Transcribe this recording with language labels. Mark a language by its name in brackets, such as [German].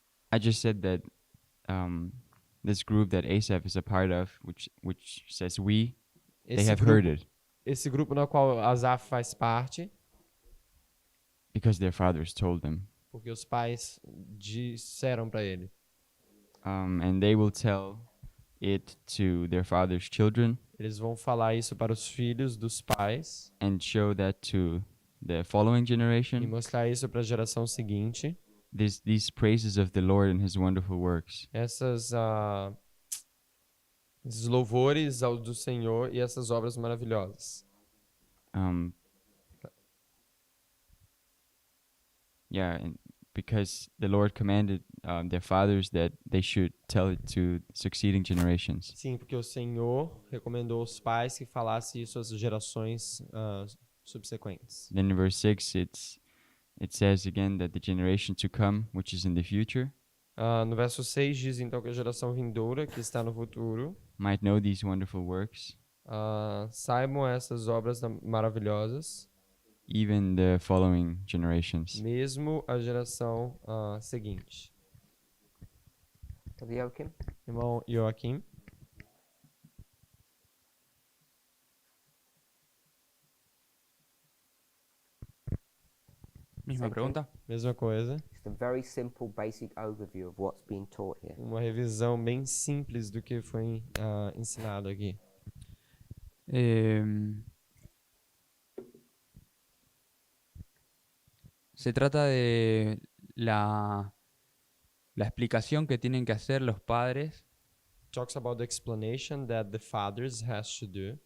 [English] I just said that this group that Asaph is a part of, which says we, they have heard it [Portuguese] Esse grupo no qual Asaf faz parte, [English] because their fathers told them, [Portuguese] porque os pais disseram para ele. [English] and they will tell it to their fathers' children, [Portuguese] Eles vão falar isso para os filhos dos pais [English] and show that to the following [Portuguese] e [English] generation. [Portuguese] mostrar isso para a geração seguinte. [English] These praises of the Lord and His wonderful works. [Portuguese] Esses louvores ao do Senhor e essas obras maravilhosas. [English] And because the Lord commanded their fathers that they should tell it to succeeding generations. [Portuguese] Sim, porque o Senhor recomendou aos pais que falassem isso às gerações subsequentes. [English] Then in verse 6, it says again that the generation to come, which is in the future, [Portuguese] No verso 6 diz então que a geração vindoura, que está no futuro, [English] might know these wonderful works, [Portuguese] saibam essas obras maravilhosas, [English] even the following generations. [Portuguese] mesmo a geração seguinte. [English] Brother Joachim? [Portuguese] Irmão Joaquim, [Spanish] Misma pregunta. [Portuguese] mesma coisa. [English] Just a very simple, basic overview of what's being taught here. [Portuguese] Uma revisão bem simples do que foi ensinado aqui. [Spanish] Se trata de la explicación que tienen que hacer los padres, [English] Talks about the explanation that the fathers has to do,